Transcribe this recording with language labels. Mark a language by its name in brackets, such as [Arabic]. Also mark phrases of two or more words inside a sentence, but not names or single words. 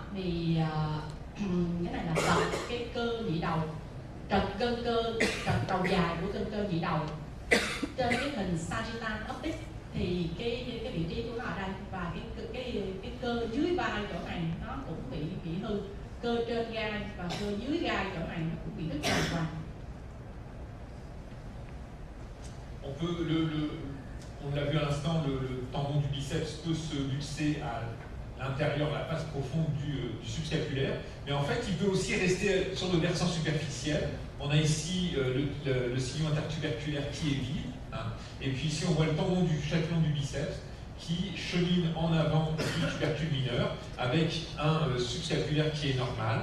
[Vietnamese] Thì cái này là trật cái cơ nhị đầu, trật gân cơ, trật đầu dài của gân cơ nhị đầu. Trên cái hình [English] Sagittal Optic [Vietnamese] thì cái vị trí của nó ở đây, và cái cơ dưới vai chỗ này nó cũng bị hư, cơ trên gai và cơ dưới gai chỗ này nó cũng bị đứt hoàn toàn. [French] On l'a vu à l'instant, le tendon du biceps peut se luxer à l'intérieur, à la face profonde du subscapulaire, mais en fait il peut aussi rester sur le versant superficiel. On a ici le sillon intertuberculaire qui est vide, hein, et puis ici on voit le tendon du châtillon du biceps qui chemine en avant du tubercule mineur avec un subscapulaire qui est normal.